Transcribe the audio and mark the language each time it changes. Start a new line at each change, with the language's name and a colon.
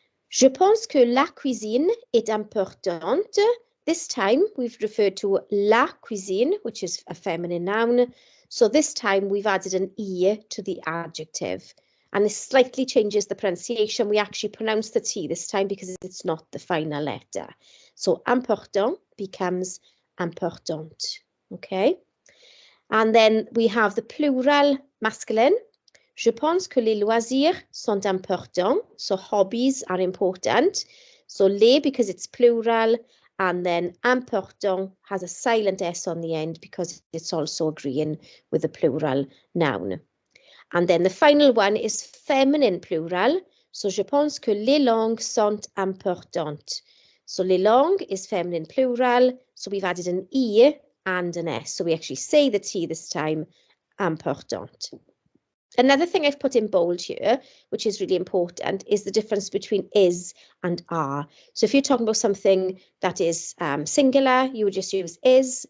French: Je pense que la cuisine est importante.
English: This time we've referred to la cuisine, which is a feminine noun. So this time we've added an E to the adjective. And this slightly changes the pronunciation. We actually pronounce the T this time because it's not the final letter. So important becomes important, okay? And then we have the plural masculine.
French: Je pense que les loisirs sont importants.
English: So hobbies are important. So les because it's plural, and then important has a silent S on the end because it's also agreeing with the plural noun. And then the final one is feminine plural.
French: So je pense que les langues sont importantes.
English: So les langues is feminine plural. So we've added an E and an S. So we actually say the T this time, important. Another thing I've put in bold here, which is really important, is the difference between is and are. So if you're talking about something that is singular, you would just use is.